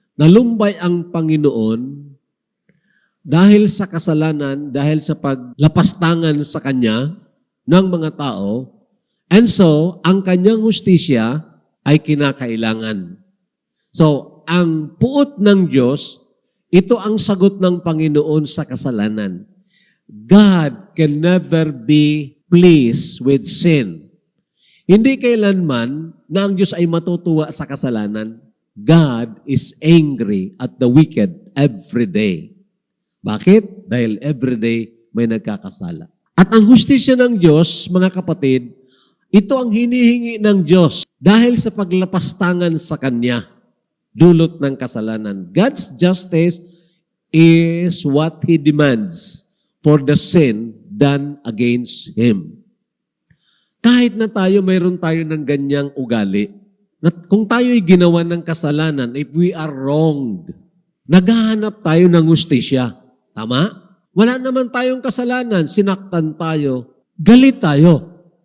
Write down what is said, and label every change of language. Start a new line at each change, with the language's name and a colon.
Filipino: Nalumbay ang Panginoon dahil sa kasalanan, dahil sa paglapastangan sa Kanya ng mga tao,
English: and so,
Filipino: ang kanyang hustisya ay kinakailangan. So, ang puot ng Diyos, ito ang sagot ng Panginoon sa kasalanan.
English: God can never be pleased with sin.
Filipino: Hindi kailanman na ang Diyos ay matutuwa sa kasalanan.
English: God is angry at the wicked every day.
Filipino: Bakit? Dahil
English: every day
Filipino: may nagkakasala. At ang hustisya ng Diyos, mga kapatid, ito ang hinihingi ng Diyos dahil sa paglapastangan sa Kanya. Dulot ng kasalanan.
English: God's justice is what He demands for the sin done against Him.
Filipino: Kahit na tayo, mayroon tayo ng ganyang ugali. Kung tayo'y ginawa ng kasalanan,
English: if we are wronged,
Filipino: naghahanap tayo ng hustisya. Tama? Wala naman tayong kasalanan, sinaktan tayo, galit tayo.